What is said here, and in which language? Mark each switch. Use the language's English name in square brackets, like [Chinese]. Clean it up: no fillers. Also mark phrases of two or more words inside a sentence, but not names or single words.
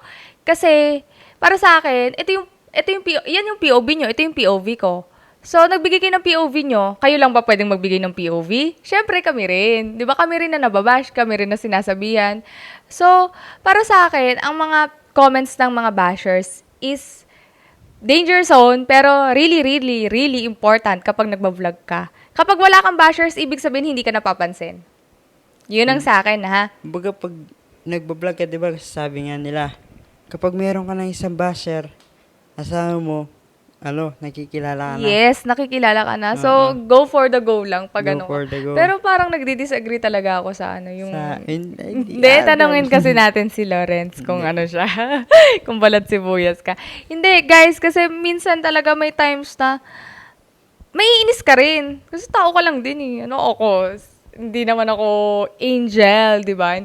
[Filipino] Kasi, para sa akin, yan yung POV nyo, ito yung POV ko. So, nagbigay kayo ng POV nyo, kayo lang ba pwedeng magbigay ng POV? Siyempre, kami rin. Di ba kami rin na nababash, kami rin na sinasabihan. So, para sa akin, ang mga comments ng mga bashers [English] is danger zone, [Filipino] pero [English] really, really, really important [Filipino] kapag nagbablog ka. Kapag wala kang bashers, ibig sabihin hindi ka napapansin. Yun ang sa akin, ha? Kumbaga pag nagbablog ka, di ba, sabi nga nila, kapag meron ka ng isang basher, asawa mo, nakikilala ka na. Yes, nakikilala ka na. So, Oo. [English] go for the go lang pag Go [Filipino] ano. [English] for the go. [Filipino] Pero parang nagdi-disagree talaga ako sa yung... Hindi, Hindi, tanongin kasi natin si Lawrence kung ano siya. Kung balat sibuyas ka. Hindi, guys, kasi minsan talaga may times na may inis ka rin. Kasi tao ka lang din eh. Hindi naman ako angel, di ba?